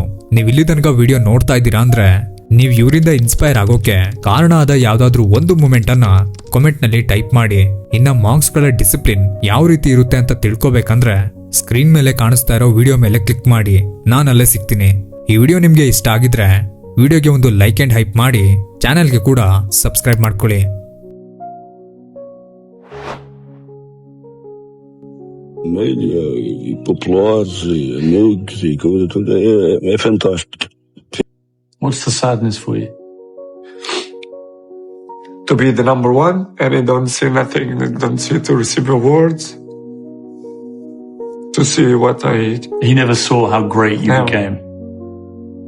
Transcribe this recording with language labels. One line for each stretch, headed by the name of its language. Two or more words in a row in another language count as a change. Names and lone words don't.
Kannada: ನೀವು ಇಲ್ಲಿ ತನಕ ವಿಡಿಯೋ ನೋಡ್ತಾ ಇದ್ದೀರಾ ಅಂದ್ರೆ ನೀವು ಇವರಿಂದ ಇನ್ಸ್ಪೈರ್ ಆಗೋಕೆ ಕಾರಣ ಆದ ಯಾವ್ದಾದ್ರು ಒಂದು ಮೂಮೆಂಟ್ ಅನ್ನ ಕಾಮೆಂಟ್ ನಲ್ಲಿ ಟೈಪ್ ಮಾಡಿ. ಇನ್ನ ಮಾರ್ಕ್ಸ್ ಗಳ ಡಿಸಿಪ್ಲಿನ್ ಯಾವ ರೀತಿ ಇರುತ್ತೆ ಅಂತ ತಿಳ್ಕೊಬೇಕಂದ್ರೆ ಸ್ಕ್ರೀನ್ ಮೇಲೆ ಕಾಣಿಸ್ತಾ ಇರೋ ವಿಡಿಯೋ ಮೇಲೆ ಕ್ಲಿಕ್ ಮಾಡಿ. ನಾನು ಅಲ್ಲೇ ಸಿಗ್ತೀನಿ. ಈ ವಿಡಿಯೋ ನಿಮ್ಗೆ ಇಷ್ಟ ಆಗಿದ್ರೆ ವಿಡಿಯೋಗೆ ಒಂದು
English: like and hype
Kannada: ಮಾಡಿ ಚಾನೆಲ್ಗೆ ಕೂಡ ಸಬ್ಸ್ಕ್ರೈಬ್ ಮಾಡ್ಕೊಳ್ಳಿ.
Portuguese: Média e populares e amigos e coisa toda é fantástico.
English: What's the sadness for you? To be the number one and I don't see nothing, I don't see to receive awards, to see what I... He never saw how great you No.